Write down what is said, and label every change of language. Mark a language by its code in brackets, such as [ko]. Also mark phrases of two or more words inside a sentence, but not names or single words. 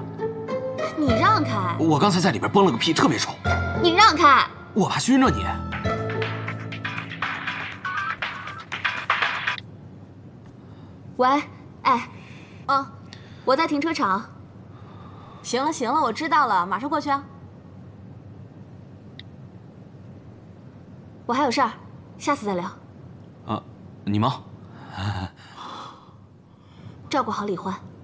[zh] 你让开！我刚才在里边崩了个屁，特別臭。你讓開！我怕熏着你。喂，哎，我在停車場。行了行了，我知道了，馬上過去啊。我還有事兒，下次再聊。啊，你忙。照顧好李歡。